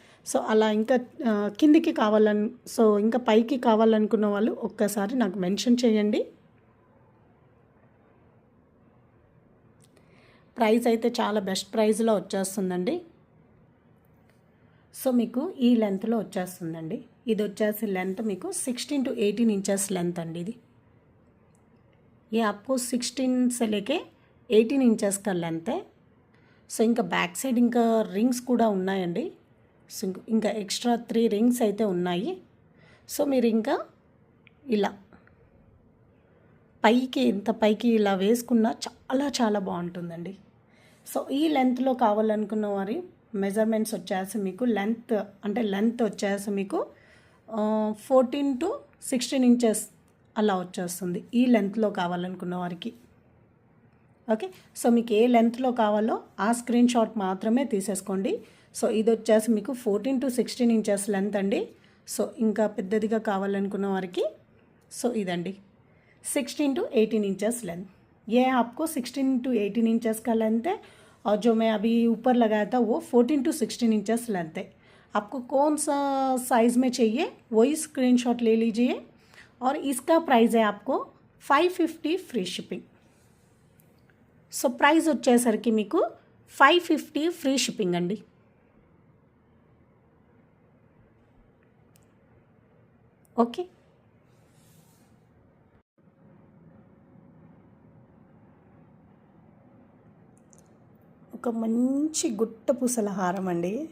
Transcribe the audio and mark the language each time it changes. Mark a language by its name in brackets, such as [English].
[Telugu] So అలా ఇంకా కిందికి సో ఇంకా పైకి కావాలనుకున్న వాళ్ళు ఒక్కసారి నాకు మెన్షన్ చేయండి. ప్రైస్ అయితే చాలా బెస్ట్ ప్రైస్లో వచ్చేస్తుందండి. సో మీకు ఈ లెంత్లో వచ్చేస్తుందండి. ఇది వచ్చేసి లెంత్ మీకు 16 to 18 ఇంచెస్ లెంత్ అండి ఇది. [Hindi] ये आपको 16 से लेके 18 ఇంచెస్ का లెంత్ है. [Telugu] సో ఇంకా బ్యాక్ సైడ్ ఇంకా రింగ్స్ కూడా ఉన్నాయండి. సో ఇంకా ఎక్స్ట్రా 3 రింగ్స్ అయితే ఉన్నాయి. సో మీరు ఇంకా ఇలా పైకి ఇంత పైకి ఇలా వేసుకున్నా చాలా చాలా బాగుంటుందండి. సో ఈ లెంత్లో కావాలనుకున్న వారి మెజర్మెంట్స్ వచ్చేసి మీకు లెంత్ వచ్చేసి మీకు 14 to 16 ఇంచెస్ అలా వచ్చేస్తుంది ఈ లెంత్లో కావాలనుకున్న వారికి. ఓకే, సో మీకు ఏ లెంత్లో కావాలో ఆ స్క్రీన్ షాట్ మాత్రమే తీసేసుకోండి. సో ఇది వచ్చేసి మీకు 14 to 16 ఇంచెస్ లెంత్ అండి. సో ఇంకా పెద్దదిగా కావాలనుకున్న వారికి సో ఇదండి 16 to 18 इंचेस लेंथ. [Hindi] ये आपको 16 to 18 इंचेस का लेंथ है. और जो मैं अभी ऊपर लगाया था वो 14 to 16 इंचेस लेंथ है. आपको कौन सा साइज़ में चाहिए वही स्क्रीनशॉट ले लीजिए. और इसका प्राइस है आपको 550 फ्री शिपिंग. [Telugu] సో ప్రైస్ వచ్చేసరికి మీకు 550 ఫ్రీ షిప్పింగ్ అండి. ఓకే, ఒక మంచి గుట్ట పూసల హారం అండి.